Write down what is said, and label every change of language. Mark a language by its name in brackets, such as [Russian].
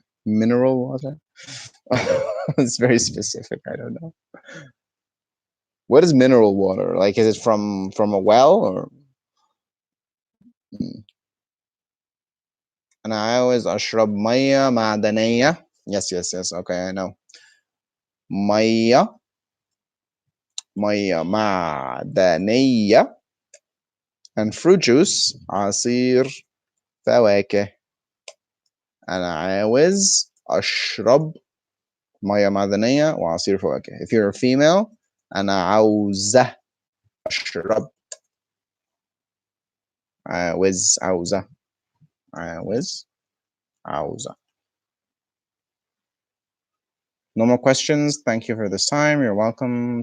[English] Mineral water? It's very specific. I don't know. What is mineral water? Like, is it from a well or? And I always [Arabic] أشرب مية معدنية. [English] Yes, yes, yes. Okay, I know. [Arabic] مية معدنية [English] and fruit juice [Arabic] عصير فواكه. أنا عاوز أشرب مية معدنية وعصير فواكه. [English] If you're a female, [Arabic] أنا عاوزة أشرب. عاوزة. عاوزة. [English] No more questions. Thank you for this time. You're welcome.